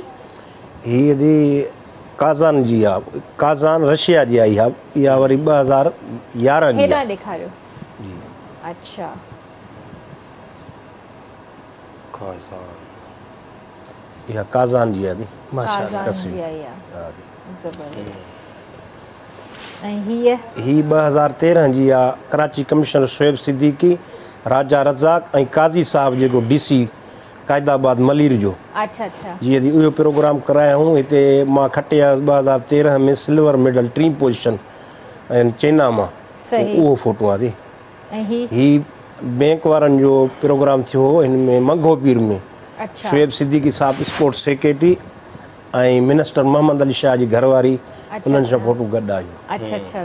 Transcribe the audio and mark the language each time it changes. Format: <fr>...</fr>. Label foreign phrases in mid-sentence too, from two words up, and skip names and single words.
<sd>हीअ दी काज़ान जी आहे काज़ान रशिया जी आहे इहा वरी 2011 जी हेॾां आहे ॾेखारियो अच्छा खासान इहा काज़ान जी आहे दी माशाल्लाह काज़ान तस्वीर। जी आई आहे हा दी ज़बरदस्त ऐं हीअ ही 2013 जी आहे कराची कमिश्नर शोएब सिद्दीकी राजा रज़ाक ऐं काज़ी साहब जेको DC क़ाइदाबाद मलीर जो अच्छा अच्छा जीअं दी उहो प्रोग्राम करायूं हिते मां खटे आयुसि 2013 में</sd> <en>silver medal</en> <sd>3 पोजीशन ऐं चैना मां सही उहो फोटो आहे दी ऐं हीअ ही बैंक वारनि जो प्रोग्राम थियो हो हिन में मंगो पीर में अच्छा शोएब सिद्दीकी साहब</sd> <en>sports secretary</en> <sd>ऐं मिनिस्टर मोहम्मद अली शाह जी घरवारी उन्हनि सां फोटो गॾु आहियूं अच्छा अच्छा</sd>